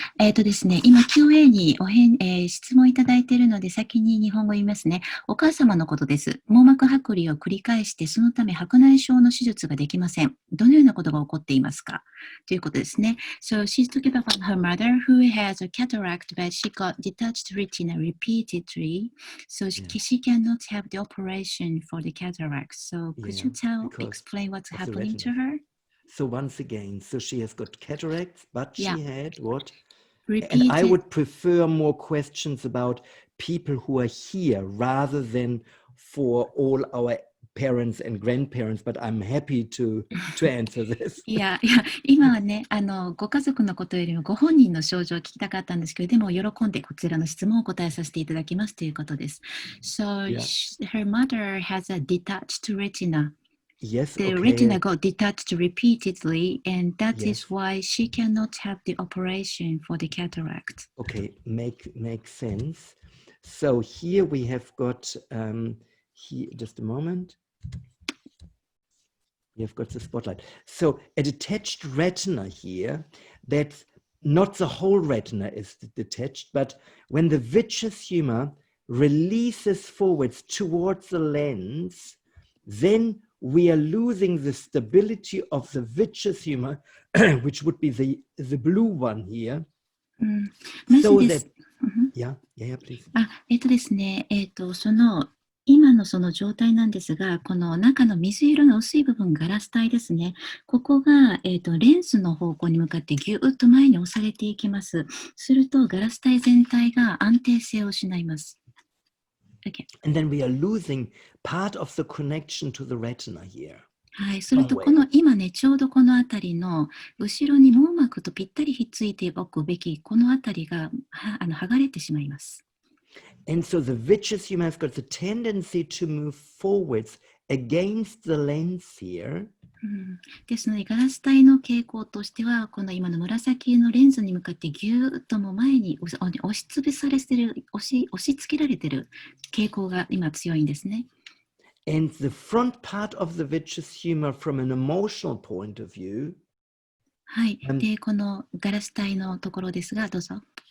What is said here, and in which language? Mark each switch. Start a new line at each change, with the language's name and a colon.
Japanese: ですね、今 QA に質問いただいているので先に日本語言いますね。お母様のことです。網膜剥離を繰り返してそのため白内障の手術ができません。どのようなことが起こっていますかということですね。
English: So she's talking about her mother who has a cataract but she got detached retina repeatedly. So she cannot have the operation for the cataract. So could you explain what's happening to her? So once again, so she has got cataracts, but she had what? Repeated. And I would prefer more questions about people who are here rather than for all our parents and grandparents, but I'm happy to answer this.
Japanese: いや、今はね、ご家族のことよりもご本人の症状を聞きたかったんですけど、でも喜んでこちらの質問を答えさせていただきますということです。
English: So her mother has a detached retina. Yes, the retina got detached repeatedly, and that is why she cannot have the operation for the cataract. Okay, makes sense. So here we have got, here, just a moment. We have got the spotlight. So a detached retina here, that's not the whole retina is detached, but when the vitreous humor releases forwards towards the lens, then we are losing the stability of the vitreous humor, which would be the blue one here. So that, please.
Japanese: ですね、今のその状態なんですが、この中の水色の薄い部分、ガラス体ですね。ここが、レンズの方向に向かってぎゅーっと前に押されていきます。すると、ガラス体全体が安定性を失います。
English: Okay. And then we are losing part of the connection to the retina here.
Japanese: はい、するとこの今ね、ちょうどこの辺りの後ろに網膜とぴったりひっついておくべきこの辺りが剥がれてしまいます。
English: And so the vitreous humor has got the tendency to move forwards against the lens here.
Japanese: ですので、ガラス体の傾向としては、この今の紫のレンズに向かってぎゅーっとも前に押しつぶされてる、押し付けられてる傾向が今強いんですね。
English: And the front part of the vitreous humor from an emotional point of view.
Japanese: はい。で、このガラス体のところですが、どうぞ。